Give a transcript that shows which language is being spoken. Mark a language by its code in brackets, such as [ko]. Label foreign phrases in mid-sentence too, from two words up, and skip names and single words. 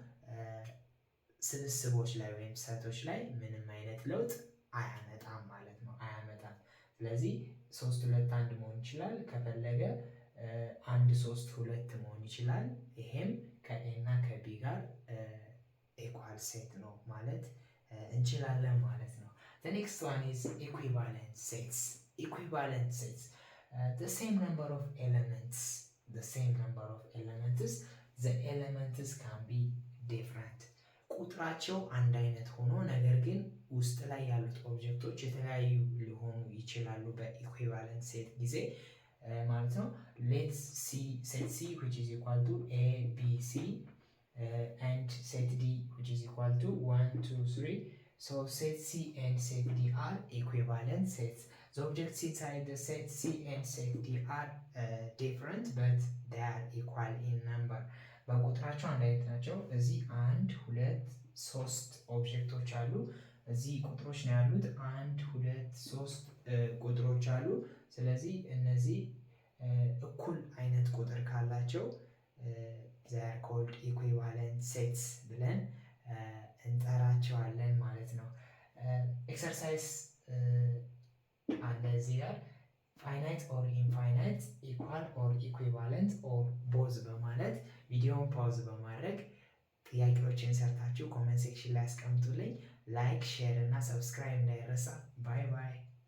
[am] ስብስቦች ላይ ወይም ሰቶች ላይ ምንም አይነት ለውጥ አያመጣም ማለት ነው፣ አያመጣም። ስለዚህ 3 2 1 መሆን ይችላል። ከፈለገ 1 3 2 መሆን ይችላል። ይሄም ከኤ እና ከቢ ጋር [en] equal set [am] ነው ማለት እንችላለን ማለት ነው። [en] the next one is equivalent sets. equivalent sets, the same number of elements, the elements can be different. [am] ቁጥራቸው አንድ አይነት ሆኖ ነገር ግን ውስጥ ላይ ያሉት ኦብጀክቶች የተለያዩ ሊሆኑ ይችላሉ በኢኩቫለንት ሴት ጊዜ ማለት ነው። [en] let's C set C which is equal to a b c and set d which is equal to 1 2 3. so set c and set d are equivalent sets. the objects inside the set c and set d are different but they are equal in number. [am] በቁጥራቸው አንድ አይነት ናቸው። እዚህ 1 2 3 ኦብጀክቶች አሉ። እዚህ ቁጥሮች ነው ያሉት። 1 2 3 ቁጥሮች አሉ። ስለዚህ እነዚህ እኩል አይነት ቁጥር ካላቸው [en] they are called equivalent sets [am] ብለን እንጠራቸዋለን ማለት ነው። ኤክሰርሳይዝ አለ እዚህ ጋር [en] finite or infinite, equal or equivalent or both [am] በማለት ቪዲዮውን ፓውዝ በማድረግ ጥያቄዎችን ሰርታችሁ [en] comment section [am] ላይ አስቀምጡልኝ። ላይክ፣ ሼር እና ሰብስክራይብ እንዳይረሳ። [en] bye bye።